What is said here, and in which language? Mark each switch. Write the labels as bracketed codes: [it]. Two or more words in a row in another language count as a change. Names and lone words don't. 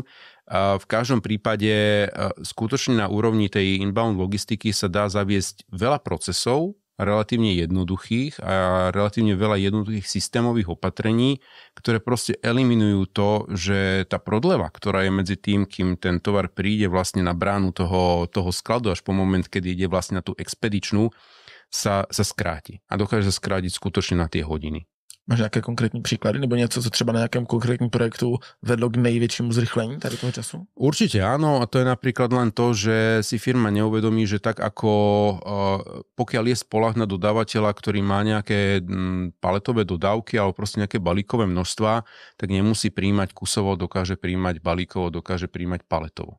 [sk] V každom prípade skutočne na úrovni tej inbound logistiky sa dá zaviesť veľa procesov, relatívne jednoduchých a relatívne veľa jednoduchých systémových opatrení, ktoré proste eliminujú to, že tá prodleva, ktorá je medzi tým, kým ten tovar príde vlastne na bránu toho skladu až po moment, kedy ide vlastne na tú expedičnú, sa skráti. A dokáže sa skrátiť skutočne na tie hodiny. [cs] Máš nějaké konkrétní příklady nebo něco, co třeba na nějakém konkrétním projektu vedlo k největšímu zrychlení tady toho času? [sk] Určite áno, a to je napríklad len to, že si firma neuvedomí, že tak ako pokiaľ je spoľahlivý na dodávateľa, ktorý má nejaké paletové dodávky alebo proste nejaké balíkové množstva, tak nemusí príjmať kusovo, dokáže príjmať balíkovo, dokáže príjmať paletovo.